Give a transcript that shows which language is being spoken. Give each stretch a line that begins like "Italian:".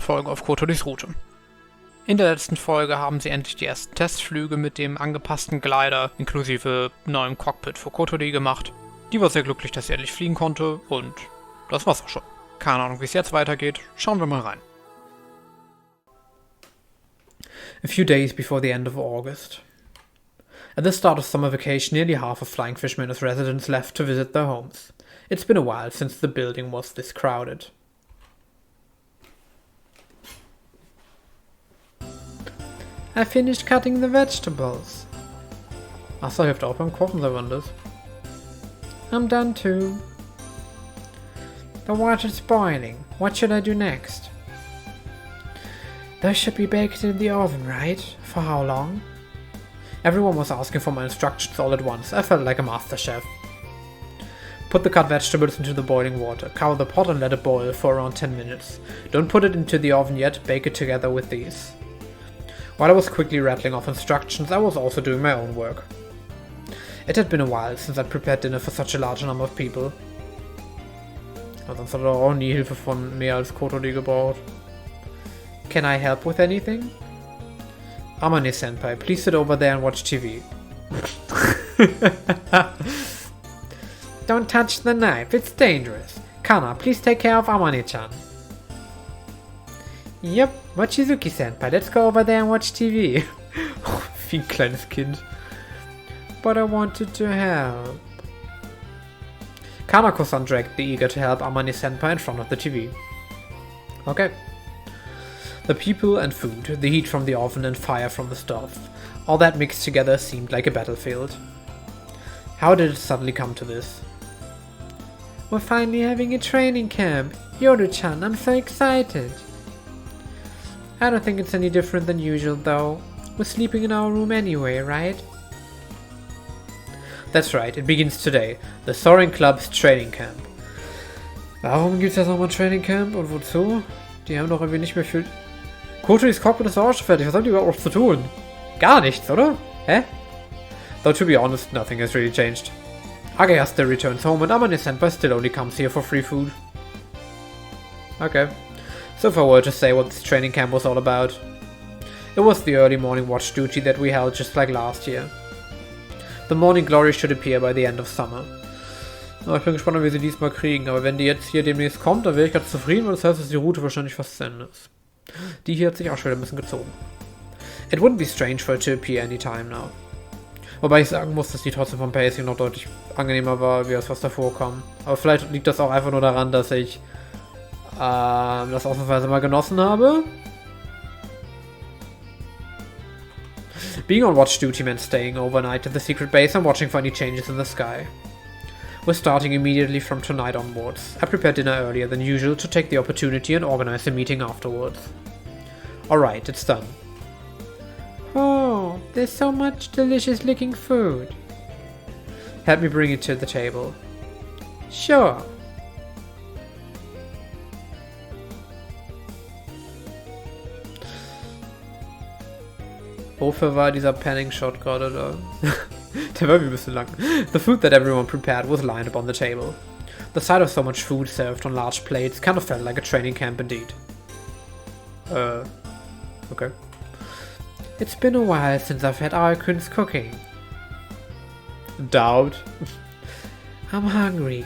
German: Folge auf Kotoris Route. In der letzten Folge haben sie endlich die ersten Testflüge mit dem angepassten Glider inklusive neuem Cockpit für Kotori gemacht. Die war sehr glücklich, dass sie endlich fliegen konnte und das war's auch schon. Keine Ahnung, wie es jetzt weitergeht. Schauen wir mal rein.
English: A few days before the end of August. At the start of summer vacation, nearly half of Flying Fish Manor's residents left to visit their homes. It's been a while since the building was this crowded. I finished cutting the vegetables.
German: Achso, hilft auch beim Kochen, so wann das.
English: I'm done too. The water's boiling. What should I do next? Those should be baked in the oven, right? For how long? Everyone was asking for my instructions all at once. I felt like a master chef. Put the cut vegetables into the boiling water. Cover the pot and let it boil for around 10 minutes. Don't put it into the oven yet, bake it together with these. While I was quickly rattling off instructions, I was also doing my own work. It had been a while since I'd prepared dinner for such a large number of people.
German: Aber sonst hat er auch nie Hilfe von mehr als Kotori gebraucht.
English: Can I help with anything? Amane-senpai, please sit over there and watch TV. Don't touch the knife, it's dangerous. Kana, please take care of Amane-chan. Yep, Mochizuki-senpai, let's go over there and watch TV.
German: Wie ein kleines Kind.
English: But I wanted to help. Kanako-san dragged the eager to help Amane-senpai in front of the TV. Okay. The people and food, the heat from the oven and fire from the stove, all that mixed together seemed like a battlefield. How did it suddenly come to this? We're finally having a training camp. Yoru-chan, I'm so excited. I don't think it's any different than usual though. We're sleeping in our room anyway, right? That's right, it begins today. The Soaring Club's Training Camp.
German: Warum gibt's jetzt nochmal ein Training Camp und wozu? Die haben doch irgendwie nicht mehr viel... Kotoris Cockpit ist auch schon fertig, was haben die überhaupt noch zu tun? Gar nichts, oder? Hä?
English: Though to be honest, nothing has really changed. Agaya still returns home and Amane-senpai still only comes here for free food. Okay. So if I were to say what this training camp was all about. It was the early morning watch duty that we held just like last year. The morning glory should appear by the end of summer.
German: Oh, ich bin gespannt, wie sie diesmal kriegen, aber wenn die jetzt hier demnächst kommt, dann wäre ich ganz zufrieden, weil das heißt, dass die Route wahrscheinlich fast zu Ende ist. Die hier hat sich auch schon wieder ein bisschen gezogen.
English: It wouldn't be strange for it to appear anytime now.
German: Wobei ich sagen muss, dass die trotzdem vom Pacing noch deutlich angenehmer war, wie das was davor kam. Aber vielleicht liegt das auch einfach nur daran, dass ich das ausnahmsweise mal genossen habe.
English: Being on watch duty meant staying overnight at the secret base and watching for any changes in the sky. We're starting immediately from tonight onwards. I prepared dinner earlier than usual to take the opportunity and organize a meeting afterwards. Alright, it's done. Oh, there's so much delicious looking food. Help me bring it to the table. Sure.
German: Wofür war dieser Panning-Shot gerade da? Der war ein bisschen lang.
English: The food that everyone prepared was lined up on the table. The sight of so much food served on large plates kind of felt like a training camp indeed. Okay. It's been a while since I've had Aoi-kun's cooking. Doubt. I'm hungry.